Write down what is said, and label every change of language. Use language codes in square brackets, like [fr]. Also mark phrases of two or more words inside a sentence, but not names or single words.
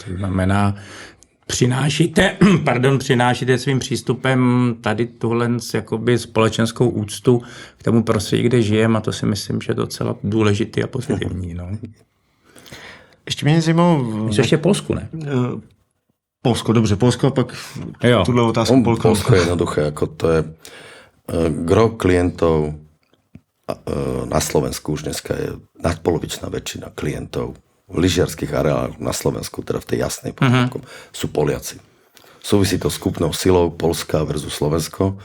[cs] To znamená, přinášíte svým přístupem tady tuhle jakoby společenskou úctu k tomu prostředí, kde žijeme a to si myslím, že je docela důležitý a pozitivní. No. Ještě mě zajímalo... Ještě Polsku, ne? Polsko, dobře, Polsko a pak tuhle otázku Polsko. [sk] Polsko je jednoduché, ako to je gro klientov na Slovensku už dneska je nadpolovičná väčšina klientov v lyžiarských areáloch na Slovensku, teda v tej jasnej podmienku, sú Poliaci. Súvisí to s kúpnou silou Polska versus Slovensko.